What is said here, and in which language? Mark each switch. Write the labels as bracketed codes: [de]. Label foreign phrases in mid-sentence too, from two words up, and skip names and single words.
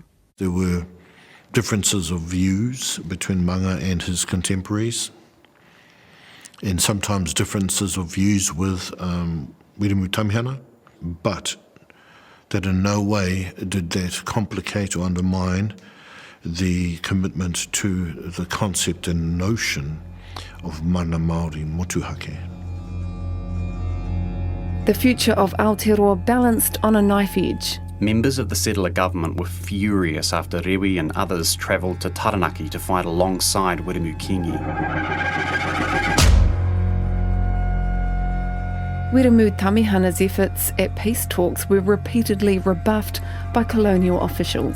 [en] There were differences of views between Manga and his contemporaries, and sometimes differences of views with Wirimu Tamihana, but that in no way did that complicate or undermine the commitment to the concept and notion of [mi] mana Māori motuhake. [en] The future of Aotearoa balanced on a knife edge. Members of the settler government were furious after Rewi and others travelled to Taranaki to fight alongside Wirimukingi. Wirimu Tamihana's efforts at peace talks were repeatedly rebuffed by colonial officials.